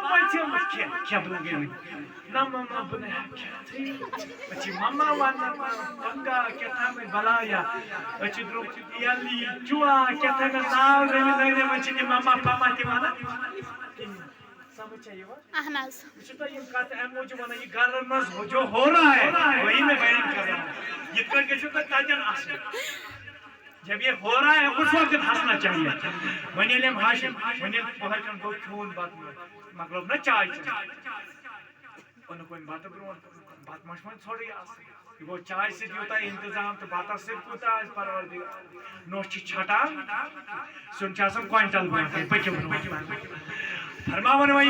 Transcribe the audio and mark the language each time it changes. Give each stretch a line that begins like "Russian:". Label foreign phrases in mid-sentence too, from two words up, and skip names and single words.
Kashmiri: پژھیمٕژ کھےٚ بہٕ لگے وۄنۍ نہ مما بہٕ نہٕ ہٮ۪کہٕ کھٮ۪تھٕے أسۍ چھِ مما ونان گنگا کیٛاہ تھام بلایا أسۍ چھِ درٛوٚگ یلی چُوا کیٛاہ تھام ناو نٔوۍ وۄنۍ چھِ تِم مما پاپا تہِ ونان سمجھ چھا یِوان بہٕ چھُس تۄہہِ یِم کتھٕ امہِ موٗجوٗب ونان یہِ گرن منٛز
Urdu: جو ہو رہا ہے وہی میں بیان کر رہا ہوں
Kashmiri: یِتھ کٔنۍ گژھِو تۄہہِ تتٮ۪ن آسُن
Urdu: جب یہ ہو رہا ہے اس وقت ہنسنا چاہیے
Kashmiri: وۄنۍ ییٚلہِ أمۍ ہاشِم وۄنۍ ییٚلہِ پۄہر کھنٛڈ گوٚو کھیوٚن بتہٕ مۄکلوو نا چاے چٮ۪تھ اوٚنُکھ وۄنۍ بتہٕ برونٛٹھ بتہٕ ما چھُ وۄنۍ ژھوٚرٕے آسان یہِ گوٚو چاے سۭتۍ یوٗتاہ انتظام تہٕ بتس سۭتۍ کوٗتاہ آسہِ پروردِگار نوٚش چھِ چھٹان سیُن چھُ آسان کوینٹل برونٛٹھٕے پٔکِو برونٛٹھ فرماوان وۄنۍ